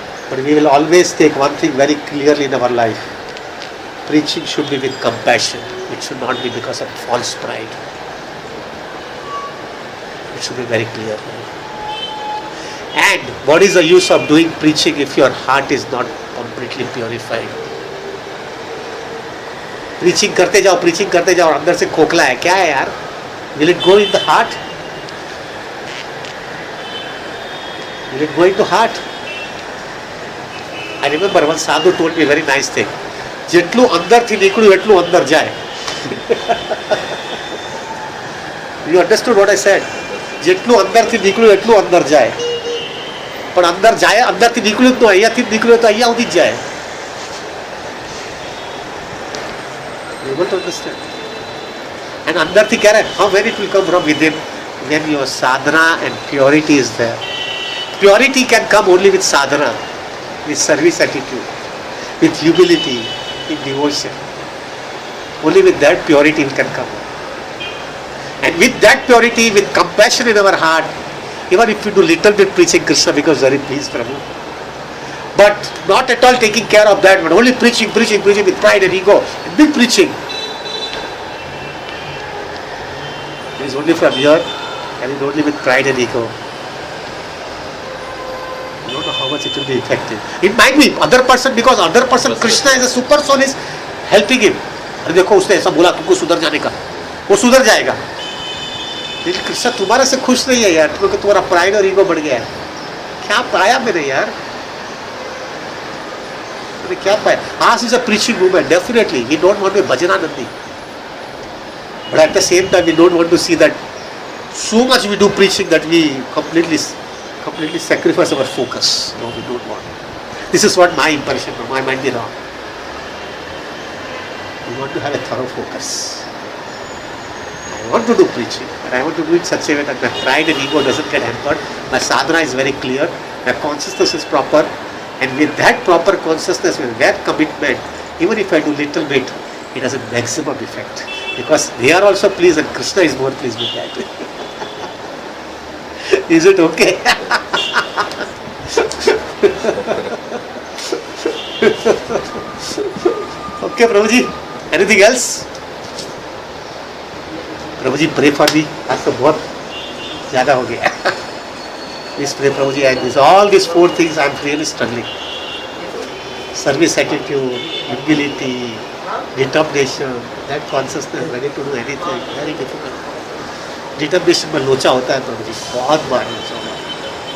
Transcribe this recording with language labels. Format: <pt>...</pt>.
<en>But we will always take one thing very clearly in our life. Preaching should be with compassion. It should not be because of false pride. It should be very clear. And what is the use of doing preaching if your heart is not completely purified?</en> <hi>Preaching करते जाओ और अंदर से खोखला है क्या है यार?</hi> <en>Will it go in the heart? Will it go into heart? I remember one sadhu told me a very nice thing.</en> <gu>જેટલું અંદરથી નીકળ્યું એટલું અંદર જાય.</gu> <en>You understood what I said?</en> <gu>જેટલું અંદરથી નીકળ્યું એટલું અંદર જાય. પણ અંદર જાય અંદરથી નીકળ્યું તો અહીંયાથી નીકળ્યું તો અહીંયા સુધી જ જાય.</gu> <en>You able to understand? And</en> <gu>અંદરથી ક્યારે?</gu> <en>How when it will come from within? When your sadhana and purity is there. Purity can come only with sadhana, with service attitude, with humility, with devotion. Only with that purity can come. And with that purity, with compassion in our heart, even if we do little bit preaching, Krishna becomes very pleased, Prabhu. But not at all taking care of that, but only preaching with pride and ego. And big preaching. It is only from here, and it is only with pride and ego. You don't know how much it will be effective. It might be other person, because other person, Krishna is a super soul, is helping him.</en> <hi>अरे देखो उसने ऐसा बोला तुमको सुधर जाने का, वो सुधर जाएगा. लेकिन कृष्ण तुम्हारे से खुश नहीं है यार, क्योंकि तुम्हारा प्राइड और ईगो बढ़ गया है. क्या पाया मैंने यार? मैंने क्या पाया?</hi> <en>Us is a preaching movement, definitely. We don't want to be Bhajananandi. But at the same time, we don't want to see that so much we do preaching that we completely sacrifice our focus. No, we don't want. This is what my impression, I might be wrong. We want to have a thorough focus. I want to do preaching, but I want to do it in such a way that my pride and ego doesn't get hampered. My sadhana is very clear, my consciousness is proper, and with that proper consciousness, with that commitment, even if I do little bit, it has a maximum effect. Because they are also pleased and Krishna is more pleased with that. Is it okay? Okay, Prabhuji. Anything else? Prabhuji, pray for me.</en> <hi>आज तो बहुत ज़्यादा हो गया.</hi> <en>Please pray, Prabhuji. And this, all these 4 things I am really struggling. Service attitude, humility, determination, that consciousness, ready to do anything, very difficult.</en> <hi>Determination में लोचा होता है प्रभु जी, बहुत बार लोचा होता है.</hi>